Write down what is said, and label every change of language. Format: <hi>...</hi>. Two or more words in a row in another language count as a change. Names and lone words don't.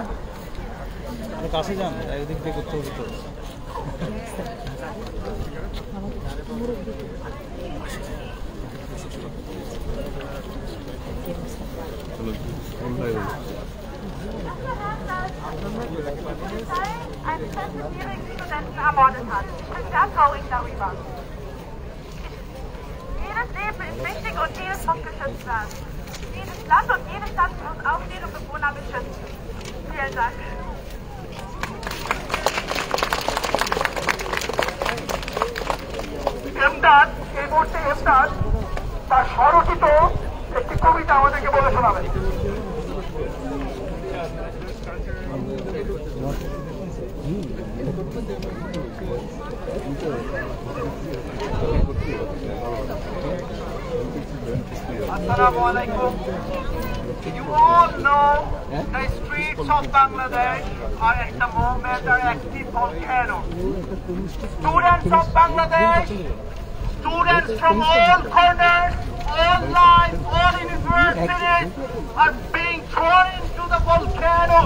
<bn>কাছে যান, একদিক দিয়ে করতে হবে তো।</bn> <de>Einen 14-jährigen Studenten ermordet hat. Ich bin sehr traurig darüber. Jedes Leben ist wichtig und jedes muss geschützt werden. Jedes Land und jede Stadt muss auch ihre Bewohner beschützen. Vielen Dank.</de> <bn>এমদাদ এই মুহূর্তে এমদাদ তার স্বরচিত একটি কবিতা আমাদেরকে বলে শোনাবেন।</bn> <ar>السلام عليكم.</ar> <en>You all know the streets of Bangladesh are at the moment active volcanoes. Students of Bangladesh, students from all corners, all lines, all universities are being thrown into the volcanoes.</en>